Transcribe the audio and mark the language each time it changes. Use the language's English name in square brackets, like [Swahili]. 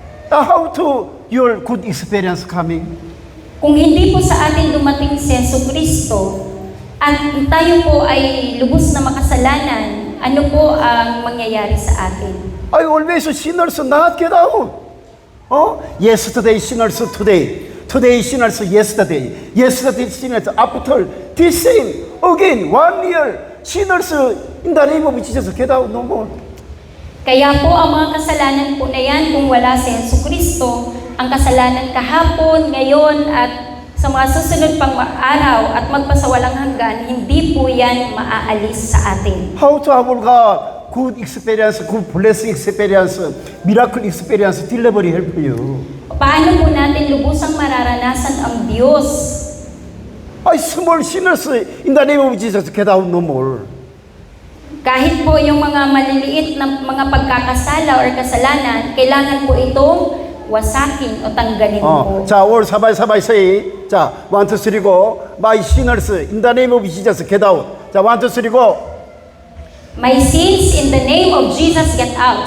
[English] How to your good experience coming? [Filipino] Kung hindi po sa atin dumating si Jesucristo at tayo po ay lubos na makasalanan, ano po ang mangyayari sa atin? [English] Always sinners not get out. Yesterday sinners today sinners yesterday sinners after, the same again 1 year sinners in the name of Jesus get out no more. [Filipino] Kaya po ang mga kasalanan po na yan, kung wala si Jesucristo, ang kasalanan kahapon, ngayon, at sa mga susunod pang araw at magpasawalang hanggan, hindi po yan maaalis sa atin. [English] How to have good experience, good blessing experience, miracle experience, delivery help you. [Filipino] Paano po natin lubusang mararanasan ang Diyos? [English] Small sinners in the name of Jesus get out no more. [Filipino] Kahit po yung mga maliliit na mga pagkakasala or kasalanan, kailangan po itong wasakin o tanggalin po. [Korean] 자, [English] all 사바이 say. 자, 1, 2, 3 go. My sinners in the name of Jesus get out. [Korean] 자, [English] 1, 2, 3 go. My sins in the name of Jesus get out.